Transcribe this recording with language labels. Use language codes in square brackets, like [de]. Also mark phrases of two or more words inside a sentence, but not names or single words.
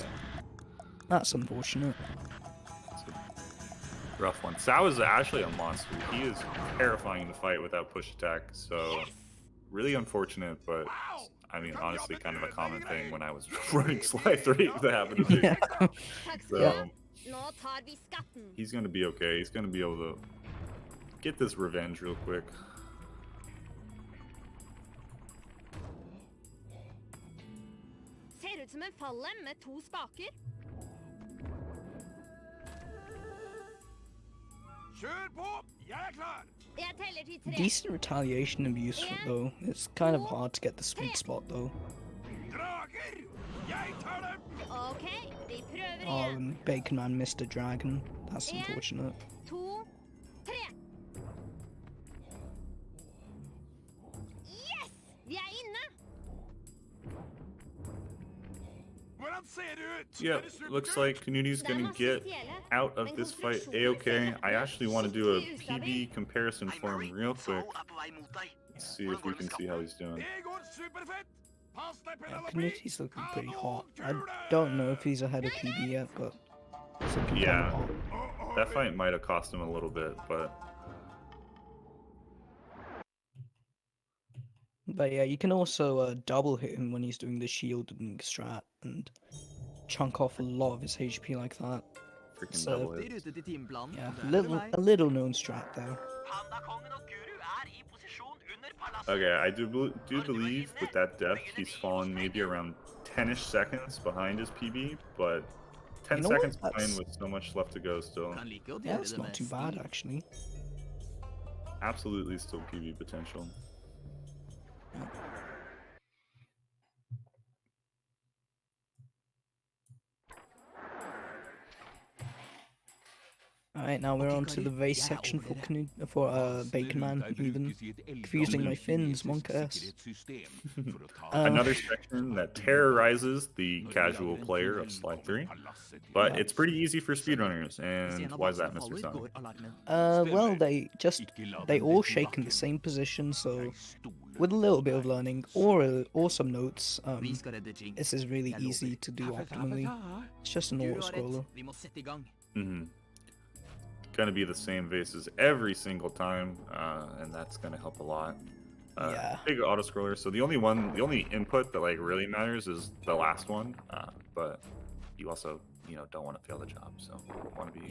[en] That's unfortunate. Rough one. Sao is actually a monster. He is terrifying to fight without push attack, so really unfortunate, but I mean, honestly, kind of a common thing when I was running Sly 3 that happened to me. Yeah. So, [no] Nå tar vi skatten. [en] he's going to be okay. He's going to be able to get this revenge real quick. [no] Ser ut som en falle med 2 spaker. Kjør på! Jeg er klar! Jeg teller til 3. [en] Decent retaliation abuse though. It's kind of hard to get the sweet spot though. [no] Drager! Jeg tar dem! Ok, vi prøver [en] Oh, [no] igjen. [en] and Bacon Man missed a dragon. That's unfortunate. 2, 3. Yes! [no] Vi er inne! Hvordan ser det ut? [en] Yeah, [no] Er det superkult? [en] looks like Knuti's going to get out of this fight a-okay. I actually want to do a PB comparison for him real quick. Let's see if we can see how he's doing. [no] Det går superfett! Pass deg, [en] Yeah, [no] Penelope! [en] Knuti's looking pretty hot. I don't know if he's ahead of PB yet, but it's looking kind Yeah. of hot. That fight might have cost him a little bit, but But yeah, you can also double hit him when he's doing the shielding strat and chunk off a lot of his HP like that. freaking So, double I hit. [no] rute til timeplanen. [en] Yeah, [no] Det er meg. [en] a little known strat there. [no] Pandakongen og Guru er i posisjon under palasset. [en] Okay, I do believe with that death, he's fallen maybe around 10-ish seconds behind his PB, but 10 You know what? seconds behind That's- with so much left to go still. [no] Kan like å [en] Yeah, [no] gjøre [en] it's [no] det [en] not [no] med [en] too bad [no] stil. [en] actually. Absolutely still PB potential. Alright, now we're Okay, on to the [no] karer, [en] vase [no] jeg er [en] section [no] over [en] for [no] dere. [en] Bacon Man even. Confusing my fins, Monk S. Another section that terrorizes the casual player of Sly 3, but it's pretty easy for speedrunners, and why is that, Mr. Sun? Well, they all shake in the same position, so with a little bit of learning or some notes, [no] Vi skal redde Jing. [en] this is really easy to do optimally. It's just an [no] Guru [en] auto [no] har rett. [en] scroller. [no] Vi må sette i gang. [en] Gonna be the same vases every single time, and that's gonna help a lot. Yeah. Big auto scroller. So the only input that like really matters is the last one, but you also don't want to fail the job, so you want to be